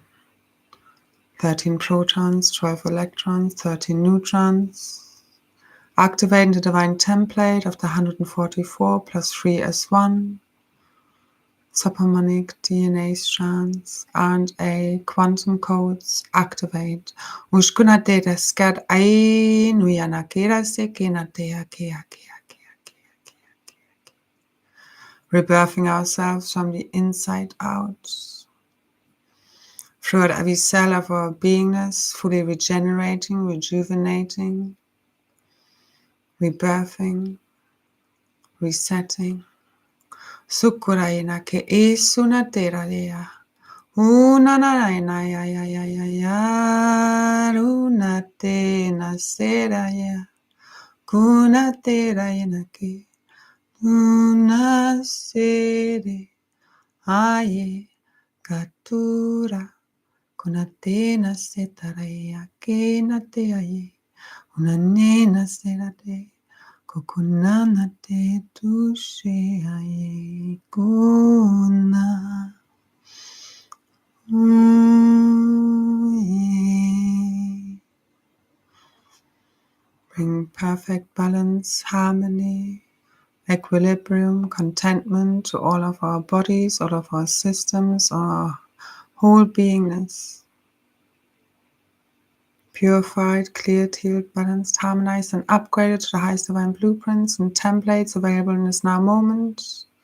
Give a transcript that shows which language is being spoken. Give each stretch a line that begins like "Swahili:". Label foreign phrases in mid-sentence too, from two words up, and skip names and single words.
English: 13 protons, 12 electrons, 13 neutrons. Activating the divine template of the 144 plus 3s1. Subharmonic DNA strands, RNA, quantum codes, activate. Ushkuna data scat ai nuyana kera se kena dea kea kea kea kea kea. Rebirthing ourselves from the inside out. Throughout every cell of our beingness, fully regenerating, rejuvenating, rebirthing, resetting. Sukurayana ke isuna terarea. Una na na ya ya ya ya ya una te na sera ya kuna tera yana ke una sere aye katura kuna te na setara ya ke na te aye una nena sera te kokunana te tushe aye kuna Bring perfect balance, harmony, equilibrium, contentment to all of our bodies, all of our systems, our whole beingness. Purified, cleared, healed, balanced, harmonized, and upgraded to the highest divine blueprints and templates available in this now moment.